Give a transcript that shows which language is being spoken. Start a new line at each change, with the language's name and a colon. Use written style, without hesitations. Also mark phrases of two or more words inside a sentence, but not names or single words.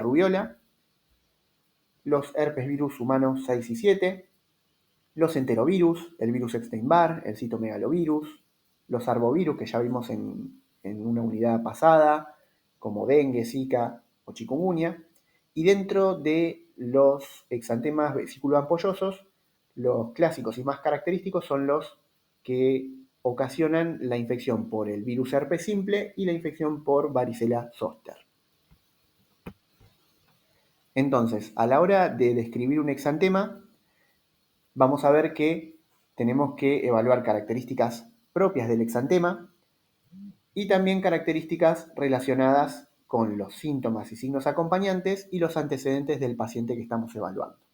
Spanish: rubiola, los herpes virus humanos 6 y 7, los enterovirus, el virus Epstein-Barr, el citomegalovirus, los arbovirus que ya vimos en una unidad pasada, como dengue, zika o chikungunya, y dentro de los exantemas vesículo-ampollosos, los clásicos y más característicos son los que ocasionan la infección por el virus herpes simple y la infección por varicela zoster. Entonces, a la hora de describir un exantema, vamos a ver que tenemos que evaluar características propias del exantema y también características relacionadas con los síntomas y signos acompañantes y los antecedentes del paciente que estamos evaluando.